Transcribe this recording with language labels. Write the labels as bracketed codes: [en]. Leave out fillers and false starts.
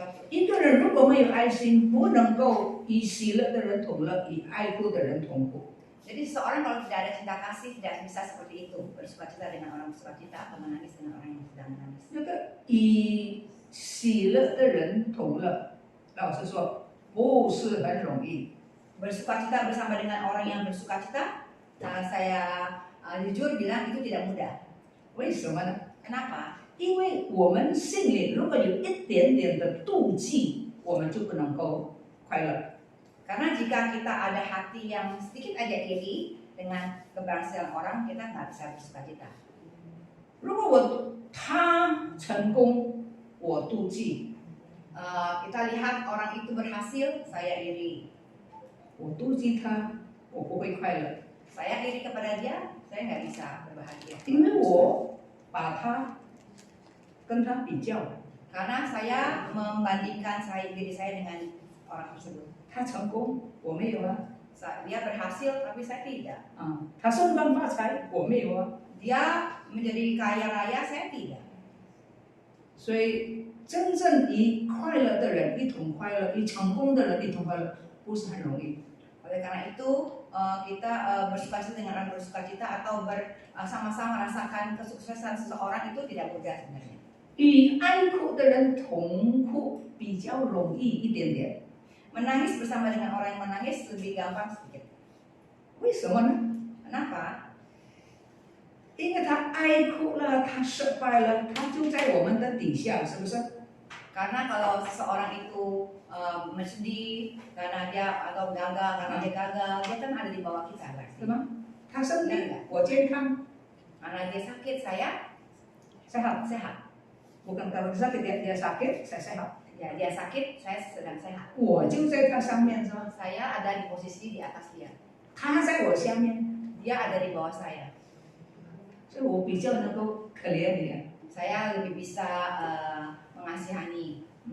[zh] 一个人如果没有爱心，不能够以喜乐的人同乐，以哀哭的人同哭。 [id] Jadi seseorang kalau tidak ada cinta kasih tidak bisa seperti itu, bersukacita dengan orang bersukacita atau menangis dengan orang yang sedang menangis. [zh] 那个以喜乐的人同乐，老实说不是很容易。 [id] Bersukacita bersama dengan orang yang bersukacita, saya jujur bilang itu tidak mudah. [zh] 为什么呢？ [id] Kenapa? [zh] 因为我们心里如果有一点点的妒忌，我们就不能够快乐。 [id] Karena jika kita ada hati yang sedikit aja iri dengan keberhasilan orang, kita nggak bisa bersukacita. [zh] 如果他成功，我妒忌； [id] Kita lihat orang itu berhasil, saya iri. [zh] 我妒忌他，我不会快乐， [id] Saya iri kepada dia, saya nggak bisa berbahagia. [zh] 因为我把他跟他比较， [id] Karena saya membandingkan diri saya dengan orang tersebut. [zh] 他成功，我没有啊； [id] Dia berhasil, tapi saya tidak. [zh] 他升官发财，我没有啊。 [id] Dia menjadi kaya raya, saya tidak. [zh] 所以，真正以快乐的人一同快乐，以成功的人一同快乐，不是很容易。 [id] Oleh karena itu, kita bersukacita dengan orang bersukacita atau sama-sama merasakan kesuksesan seseorang itu tidak mudah sebenarnya. [zh] 与哀哭的人同哭比较容易一点点。 [id] Menangis bersama dengan orang yang menangis lebih gampang sedikit. [zh] 为什么呢？ [id] Kenapa? [zh] 因为他哀哭了，他失败了，他就在我们的底下，是不是？ [id] Karena kalau seseorang itu bersedih karena dia atau gagal karena dia gagal, dia kan ada di bawah kita, [zh] 对吗？他生病，我健康， [id] Karena dia sakit, saya sehat。 sehat. Bukan kalau sakit dia sakit, saya sehat。 Ya, dia sakit, saya sedang sehat. [zh] 我就在他上面，是吧？ [id] Saya ada di posisi di atas dia. [zh] 他在我下面， [id] Dia ada di bawah saya. [zh] 所以我比较能够可怜你。 [id] Saya lebih bisa mengasihani,